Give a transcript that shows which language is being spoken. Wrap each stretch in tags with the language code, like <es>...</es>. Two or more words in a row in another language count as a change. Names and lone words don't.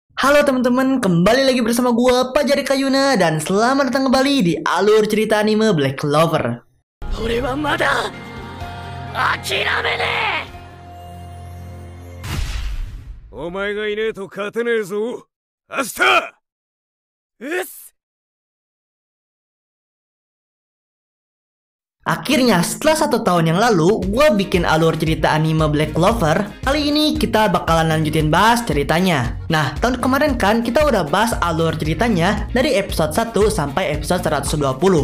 <id>Halo teman-teman, kembali lagi bersama gua Pajari Kayuna dan selamat datang kembali di alur cerita anime Black Clover.</id> <ja>俺はまだ諦めねえ。お前がいねえと勝てねえぞ。アスター。うっす。</ja> <id>Akhirnya setelah 1 tahun yang lalu, gue bikin alur cerita anime Black Clover. Kali ini kita bakalan lanjutin bahas ceritanya. Nah, tahun kemarin kan kita udah bahas alur ceritanya dari episode 1 sampai episode 120.</id>